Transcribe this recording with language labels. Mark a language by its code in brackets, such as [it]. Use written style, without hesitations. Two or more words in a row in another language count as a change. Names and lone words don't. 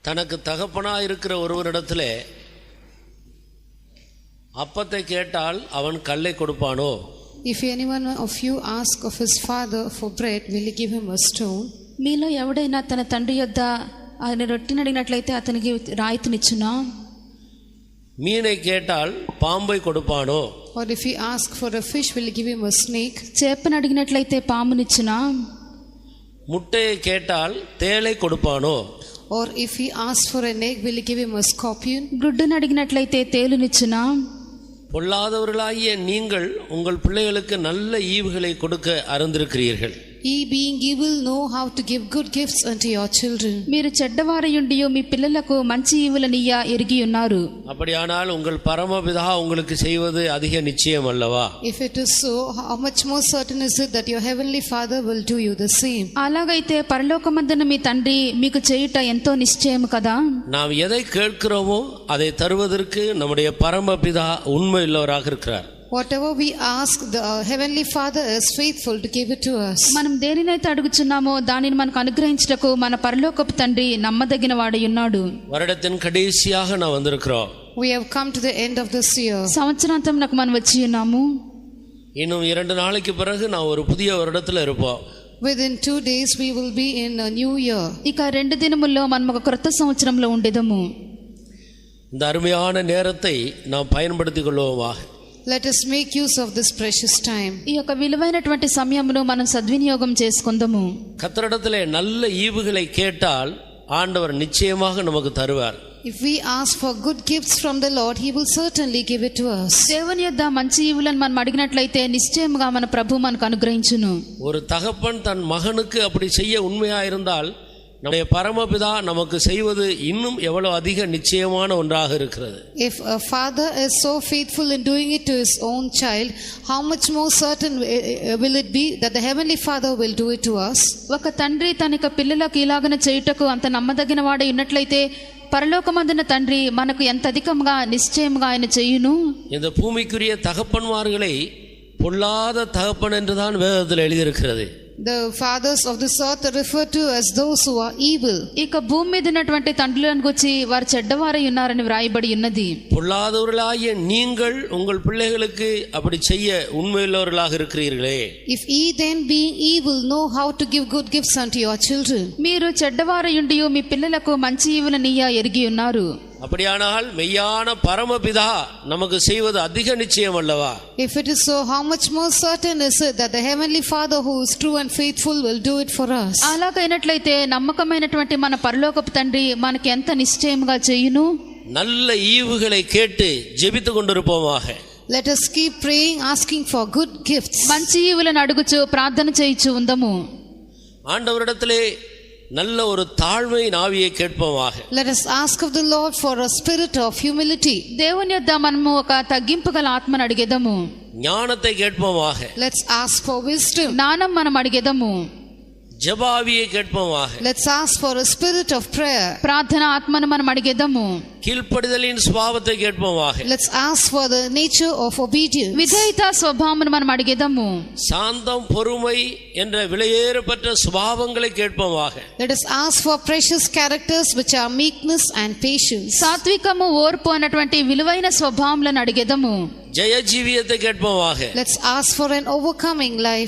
[ta] தனக்கு தகப்பனாய் இருக்கிற ஒருவரிடத்திலே அப்பத்தை கேட்டால் அவன் கல்லை கொடுப்பானோ? [en] If anyone of you ask of his father for bread, will he give him a stone? [te] మీలో ఎవడైనా తన తండ్రి యొద్ద ఆయన రొట్టెని అడిగినట్లయితే అతనికి రాయితీనిచ్చునా? [ta] மீனை கேட்டால் பாம்பை கொடுப்பானோ? [en] Or if he ask for a fish, will he give him a snake? [te] చేపను అడిగినట్లయితే పామునిచ్చునా? [ta] முட்டையை கேட்டால் தேளை கொடுப்பானோ? [en] Or if he asks for an egg, will he give him a scorpion? [te] గుడ్డును అడిగినట్లయితే తేలునిచ్చునా? [ta] பொல்லாதவர்களாகிய நீங்கள் உங்கள் பிள்ளைகளுக்கு நல்ல ஈவுகளை கொடுக்க அறிந்திருக்கிறீர்கள். [en] Ye being evil know how to give good gifts unto your children. [te] మీరు చెడ్డవారయుండి మీ పిల్లలకు మంచి ఈవులనియ్య ఎరిగి ఉన్నారు. [ta] அப்படியானால் உங்கள் பரமபிதா உங்களுக்கு செய்வது அதிக நிச்சயம் அல்லவா? [en] If it is so, how much more certain is it that your heavenly Father will do you the same? [te] అలాగైతే పరలోకమందున మీ తండ్రి మీకు చేయుట ఎంతో నిశ్చయం కదా. [ta] நாம் எதை கேட்கிறோமோ அதை தருவதற்கு நம்முடைய பரமபிதா உண்மையுள்ளவராக இருக்கிறார். [en] Whatever we ask, the heavenly Father is faithful to give it to us. [te] మనం దేనినైతే అడుగుచున్నామో దానిని మనకు అనుగ్రహించుటకు మన పరలోకపు తండ్రి నమ్మదగిన వాడై ఉన్నాడు. [ta] வருடத்தின் கடைசியாக நான் வந்திருக்கிறோம். [en] We have come to the end of this year. [te] సంవత్సరాంతం నాకు మనం వచ్చి ఉన్నాము. [ta] இன்னும் 2 நாளைக்கு பிறகு நான் ஒரு புதிய வருடத்துல இருப்போம். [en] Within 2 days we will be in a new year. [te] ఇక 2 దినముల్లో మనం ఒక క్రొత్త సంవత్సరంలో ఉండేదము. [ta] இந்த அருமையான நேரத்தை நாம் பயன்படுத்திக் கொள்வோமாக. [en] Let us make use of this precious time. [te] ఈ యొక్క విలువైనటువంటి సమయమును మనం సద్వినియోగం చేసుకుందాము. [ta] கர்த்தரிடத்திலே நல்ல ஈவுகளை கேட்டால் ஆண்டவர் நிச்சயமாக நமக்கு தருவார். [en] If we ask for good gifts from the Lord, he will certainly give it to us. [te] దేవుని యొద్ద మంచి ఈవులను మనం అడిగినట్లయితే నిశ్చయముగా మన ప్రభు మనకు అనుగ్రహించును. [ta] ஒரு தகப்பன் தன் மகனுக்கு அப்படி செய்ய உண்மையா இருந்தால் நம்முடைய பரமபிதா நமக்கு செய்வது இன்னும் எவ்வளவு அதிக நிச்சயமான ஒன்றாக இருக்கிறது. [en] If a father is so faithful in doing it to his own child, how much more certain will it be that the heavenly Father will do it to us? [te] ఒక తండ్రి తన పిల్లలకు ఇలాగన చేయుటకు అంత నమ్మదగిన వాడై ఉన్నట్లయితే పరలోకమందున తండ్రి మనకు ఎంత అధికంగా నిశ్చయముగా ఆయన చేయును. [ta] இந்த பூமிக்குரிய தகப்பன்மார்களை பொல்லாத தகப்பன் என்றுதான் வேதத்தில் எழுதியிருக்கிறது. [en] The fathers of this earth are referred to as those who are evil. [te] ఇక భూమి మీద ఉన్నటువంటి తండ్రులను గురించి వారు చెడ్డవారై ఉన్నారని వ్రాయబడి ఉన్నది. [ta] பொல்லாதவர்களாகிய நீங்கள் உங்கள் பிள்ளைகளுக்கு அப்படி செய்ய உண்மையுள்ளவர்களாக இருக்கிறீர்களே. [en] If ye then being evil know how to give good gifts unto your children. [te] మీరు చెడ్డవారయుండి మీ పిల్లలకు మంచి ఈవులనియ్య ఎరిగి ఉన్నారు. [ta] அப்படியானால் மெய்யான பரமபிதா நமக்கு செய்வது அதிக நிச்சயம் அல்லவா? [en] If it is so, how much more certain is it that the heavenly Father who is true and faithful will do it for us? [te] అలాగైనట్లయితే నమ్మకమైనటువంటి మన పరలోకపు తండ్రి మనకి ఎంత నిశ్చయముగా చేయును. [ta] நல்ல ஈவுகளை கேட்டு ஜெபித்துக் கொண்டிருப்போமாக. [en] Let us keep praying, asking for good gifts. [te] మంచి ఈవులను అడుగుచు ప్రార్థన చేయుచు ఉందము. [ta] ஆண்டவரிடத்திலே நல்ல ஒரு தாழ்மை ஆவியை கேட்போமாக. [en] Let us ask of the Lord for a spirit of humility. [te] దేవుని యొద్ద మనము ఒక తగ్గింపు గల ఆత్మను అడిగెదము. [ta] ஞானத்தை கேட்போமாக. [en] Let's ask for wisdom. [te] జ్ఞానం మనం అడిగెదము. [ta] ஜெபாவியை கேட்போமாக. [en] Let's ask for a spirit of prayer. [te] ప్రార్థన ఆత్మను మనం అడిగెదము. [ta] கீழ்ப்படிதலின் சுபாவத்தை கேட்போமாக. [en] Let's ask for the nature of obedience. [te] విధేయత స్వభావమును మనం అడిగెదము. [ta] சாந்தம் பொறுமை என்ற விலையேறப்பட்ட சுபாவங்களை கேட்போமாக. [en] Let us ask for precious characters which are meekness and patience. [te] సాత్వికము ఓర్పు అన్నటువంటి విలువైన స్వభావములను అడిగెదము. [ta] ஜெய ஜீவியத்தை கேட்போமாக. [en] Let's ask for an overcoming life.